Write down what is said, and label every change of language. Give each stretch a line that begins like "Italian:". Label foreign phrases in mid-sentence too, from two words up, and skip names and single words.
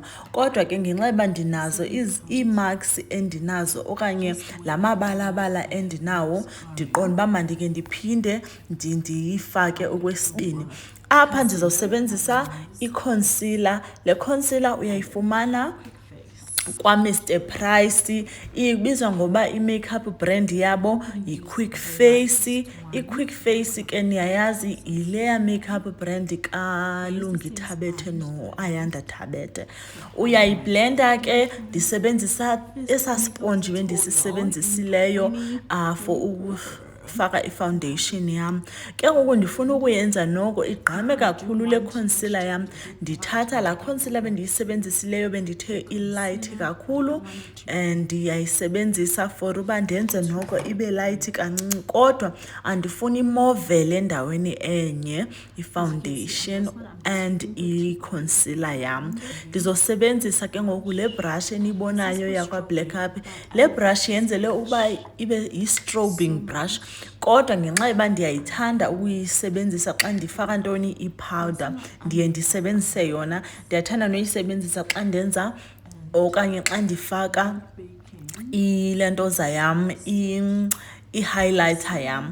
Xhosa: Kodwa ke ngenxa yoba ndinazo ii-marks endinazo okanye la mabalabala endinawo, ndiqonda uba mandike ndiphinde ndiyifake okwesibini. Apha ndizosebenzisa i-concealer. Le concealer uyayifumana kwa-Mr Price. Ibizwa ngoba i-
English: makeup brand
Xhosa: yabo yi-Quick Face. I-Quick Face ke niyayazi yileya
English: makeup brand
Xhosa: kaLungi Thabethe no-Ayanda Thabethe. Uyayiblenda ke, ndisebenzisa esa sponge bendisisebenzisileyo ukufaka i-foundation yam. Ke ngoku ndifuna ukuyenza noko igqame kakhulu le concealer yam, ndithatha laa concealer bendiyisebenzisileyo bendithe ilight kakhulu and ndiyayisebenzisa for uba ndenze noko ibe light kancinci, kodwa andifuni imovele endaweni enye i-foundation and i-concealer yam. Ndizosebenzisa ke ngoku le brush enibonayo yakwa-Black Up. Le brush yenzele uba ibe yi-
English: strobing brush,
Xhosa: kodwa ngenxa yoba ndiyayithanda ukuyisebenzisa xa ndifaka ntoni i-powder, ndiye ndisebenzise yona. Ndiyathanda noyisebenzisa xa ndenza okanye xa ndifaka ilentoza yam, i-highlighter yam.